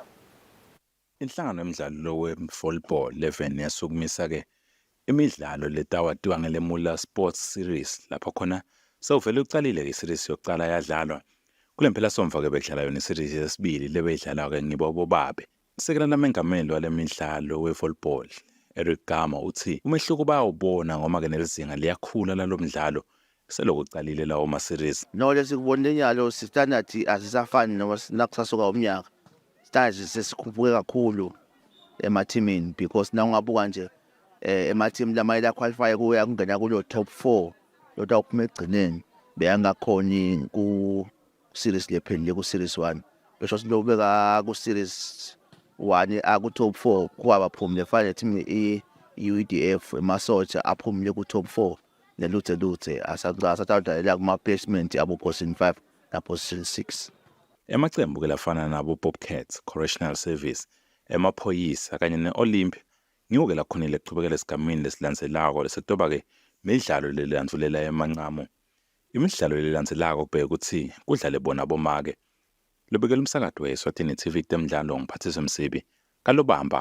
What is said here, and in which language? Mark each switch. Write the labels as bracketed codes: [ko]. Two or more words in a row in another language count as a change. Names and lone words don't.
[ss] Inhlangano yemidlalo wevolleyball 11 yasukumisa ke imidlalo letawatiwa ngeleMula Sports Series lapha khona sewuvele ucalile ke series yokucala yadlalwa. Kule mphela somva ke bedlala yona iseries yesibili lebedlala ke ngibo bobabe. Sekela lamengameli walemidlalo wevolleyball Eric Gama uthi umehluko bayawubona ngoma ke nelizinga liyakhula lalomdlalo selokucalile lawo ma series. No lesikubonile nyalo standard asisafani noma nakusasuka umnyaka. Standard sesikhuphuke kakhulu emathimini because na ungabuka nje emathimi lamayela qualify kuya kungena kulo top 4 lota uphuma egcineni beyangakhoni ku series lephelile ku series 1 besho silobeka ku series 1 aku top 4 kwaba phumile fanele team UEDF emasotsha aphumile ku top 4 neluthe asathatha kuma placement abo position 5 na position 6. Emacembu ke lafana nabo Bobcats Correctional Service emaphoyisa kanye neOlympia ngiwo ke lakhonile ekuchubekela esigamini lesilandzelako lesetoba ke imidlalo lelandzulela emancamo. Imidlalo lelandzelako kubheka ukuthi kudlale bona bomake. Lobekela umsakazo weSwatini TV temidlalo ngiphathise Msibi kalobamba.